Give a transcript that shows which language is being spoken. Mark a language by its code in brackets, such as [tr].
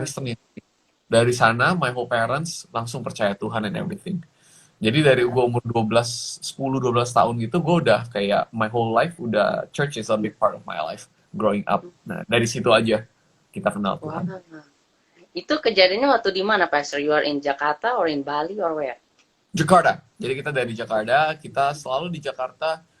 [id] Kristen ya. Dari sana, [en] my whole parents [id] langsung percaya Tuhan [en] and everything. [id] Jadi dari gue umur 12 tahun gitu, gue udah kayak [en] my whole life udah church is a big part of my life growing up. [id] Nah, dari situ aja kita kenal Wah, Tuhan. itu kejadiannya waktu di mana, Pastor? [en] You are in Jakarta or in Bali or where? Jakarta. [id] Jadi kita dari Jakarta, kita selalu di Jakarta.